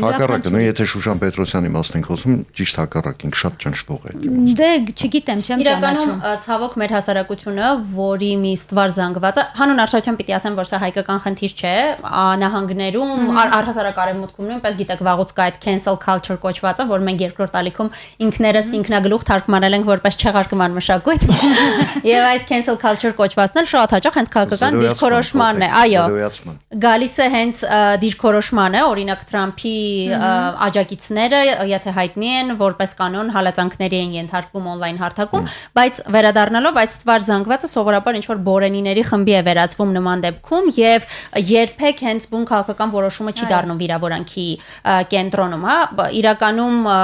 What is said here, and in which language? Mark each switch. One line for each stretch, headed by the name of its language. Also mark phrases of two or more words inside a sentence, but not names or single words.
Armenian: Հակառակը, նույն եթե Շուշան Պետրոսյանի մասին ենք խոսում, ճիշտ հակառակին շատ ճնշվող է։ Դե չգիտեմ, չեմ ճանաչում։ Իրականում ցավոք մեր հասարակությունը, որի մի ստվար զանգվածը, հանուն արդյունքում պիտի ասեմ, որ սա հայկական խնդիր չէ, նահանգներում, առհասարակ արևմուտքում նույնպես գիտեք վաղուց կա այդ
English: cancel culture
Armenian: կոչվածը, որ մենք երկրորդ ալիքում ինքներս ինքնագլուխ թարգմանել ենք որպես չեղարկման մշակույթ։ Եվ այս
English: cancel culture
Armenian: կոչվածն էլ շատ հաճախ հենց քաղաքական դիրքորոշմանն է, այո։ Գալիս է հենց դիրքորոշման է, օրինակ Թրամփի աջակիցները, եթե հայտնի են, որպես կանոն հալածանքների են ենթարկվում on-line հարթակում, բայց վերադառնալով այդ ստվար զանգվածը սովորաբար ինչ որ բորենիների խմբի է վերածվում նման դեպքում եւ երբեք հենց բուն քաղաքական որոշումը չի դառնում վիրավորանքի կենտրոնում, հա, իրականում